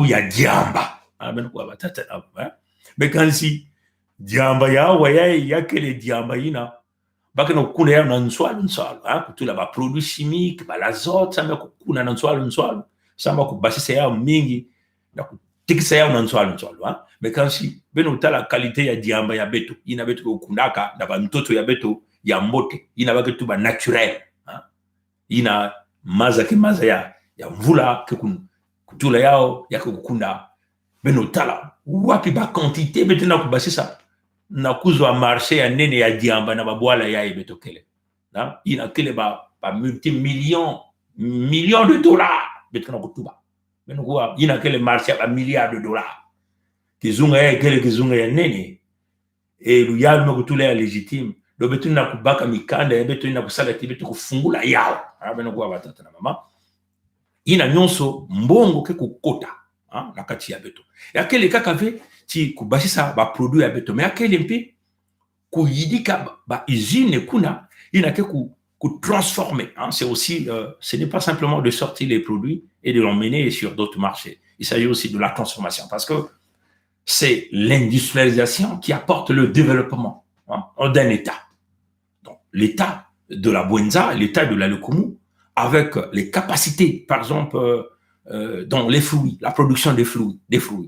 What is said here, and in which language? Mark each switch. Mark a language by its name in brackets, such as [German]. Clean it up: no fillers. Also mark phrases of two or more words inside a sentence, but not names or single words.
[Kituba (Democratic Republic of Congo)] ya diamba beno kwa batata na mekansi diamba yao ya kile diamba ina bakena kukuna yao na nswalu kutula ba [French] produits chimiques [Kituba (Democratic Republic of Congo)] ba l'azote sama kukuna na nswalu sama kubasisa yao mingi na kutikisa yao na nswalu [French] mais quand si [Kituba (Democratic Republic of Congo)] beno tala qualité ya diamba ya beto ina beto kukunaka na ba mtoto ya beto ya mbote ina baketu ba naturel ina maza ya mvula kutula yao ya kukunda beno tala wapi ba quantité beto na kubasisa na kuzwa marché ya nene ya diamba na babwala ya ibetokele ina kele ba multi-millions [French] de dollars [Kituba (Democratic Republic of Congo)] betona kutuba beno kuwa ina kele marché ya [French] milliards de dollars [Kituba (Democratic Republic of Congo)] kizunga ya kele kizunga ya nene luyalu mekutula ya légitime do betuna kubaka mikanda ya beto ina kusala tibetu kufungula yao beno kuwa batata na mama ina nyonso mbongo ke kukota na kati ya beto ya kele kaka ve ti kubasisa ba produit ya beto mais akele mpe kuyidika ba usine kuna ina ke ku transformer [French] c'est aussi ce n'est pas simplement de sortir les produits et de l'emmener sur d'autres marchés, il s'agit aussi de la transformation parce que c'est l'industrialisation qui apporte le développement d'un État. Donc l'état de la Bwenza, l'état de la Lokumu avec les capacités par exemple dans les fruits, la production des fruits.